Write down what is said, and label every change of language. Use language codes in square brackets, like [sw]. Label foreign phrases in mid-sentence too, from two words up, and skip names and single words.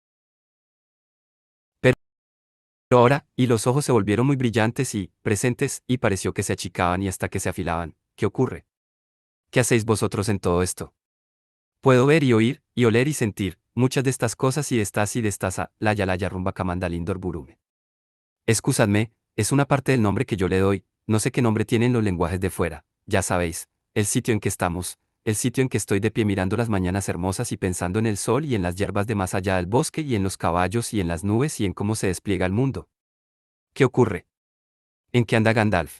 [es] Pero ahora, y los ojos se volvieron muy brillantes y, presentes, y pareció que se achicaban y hasta que se afilaban. ¿Qué ocurre? ¿Qué hacéis vosotros en todo esto? Puedo ver y oír, y oler y sentir, muchas de estas cosas y de estas a, [qya] laya rumba camandalindor burume. [es] Excusadme, es una parte del nombre que yo le doy, no sé qué nombre tienen los lenguajes de fuera, ya sabéis, el sitio en que estamos, el sitio en que estoy de pie mirando las mañanas hermosas y pensando en el sol y en las hierbas de más allá del bosque y en los caballos y en las nubes y en cómo se despliega el mundo. ¿Qué ocurre? ¿En qué anda Gandalf?